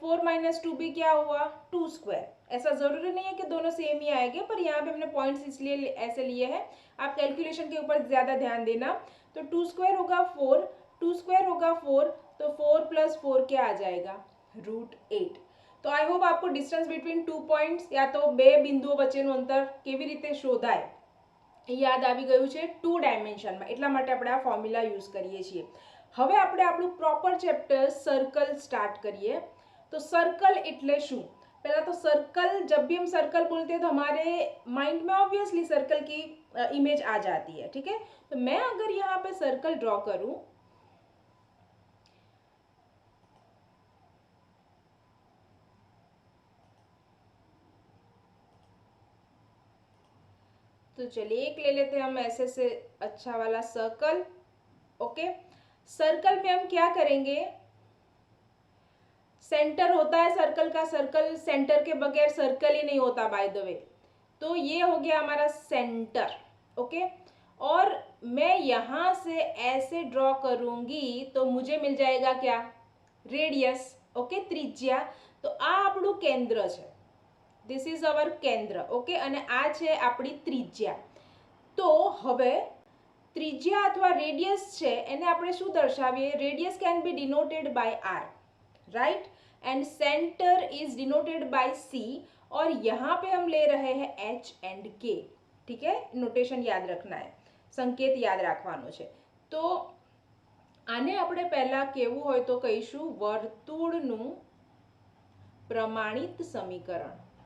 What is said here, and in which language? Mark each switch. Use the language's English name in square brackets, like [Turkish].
[Hindi] 4 minus 2 भी क्या हुआ? 2 स्क्वायर। ऐसा जरूरी नहीं है कि दोनों सेम ही आएंगे, पर यहाँ पे हमने पॉइंट्स इसलिए ऐसे लिए हैं। आप कैलकुलेशन के ऊपर ज्यादा ध्यान देना। तो 2 स्क्वायर होगा 4, 2 स्क्वायर होगा 4, तो 4 प्लस 4 क्या आ जाएगा? √8। [Gujarati] તો આઈ હોપ [Hindi] आपको डिस्टन्स बिटवीन 2 पॉइंट्स या तो [Gujarati] બે બિંદુઓ વચ્ચેનું અંતર કેવી રીતે શોધાય એ યાદ આવી ગયું છે ટુ ડાયમેન્શનમાં। એટલા માટે આપણે આ ફોર્મ્યુલા યુઝ કરીએ છીએ। હવે આપણે આપણું પ્રોપર ચેપ્ટર [Hindi] सर्कल स्टार्ट करिए। तो सर्कल [Gujarati] એટલે શું? [Hindi] पहला तो सर्कल, जब भी हम सर्कल बोलते हैं तो हमारे माइंड में ऑब्वियसली सर्कल की इमेज आ जाती है। ठीक है, तो मैं अगर यहाँ पे सर्कल ड्रॉ करूँ, तो चलिए एक ले लेते हैं हम ऐसे से अच्छा वाला सर्कल। ओके, सर्कल में हम क्या करेंगे? सेंटर होता है सर्कल का, सर्कल सेंटर के बगैर सर्कल ही नहीं होता बाय द वे। तो ये हो गया हमारा सेंटर। ओके, और मैं यहाँ से ऐसे ड्रॉ करूंगी तो मुझे मिल जाएगा क्या? रेडियस। ओके, त्रिज्या। [Gujarati] तो आ આપણું કેન્દ્ર છે, [English] This is our kendra. [Gujarati] ओके, અને આ છે આપણી ત્રિજ્યા। तो હવે ત્રિજ્યા અથવા રેડિયસ છે એને આપણે શું દર્શાવીએ? [English] radius can be denoted by R, right, and centre is denoted by C, [Hindi] और यहाँ पे हम ले रहे हैं एच एंड के, ठीक है, नोटेशन याद रखना है, संकेत याद [Gujarati] રાખવાનો છે। તો આને આપણે પહેલા કેવું હોય તો કહીશું વર્તુળનું પ્રમાણિત સમીકરણ।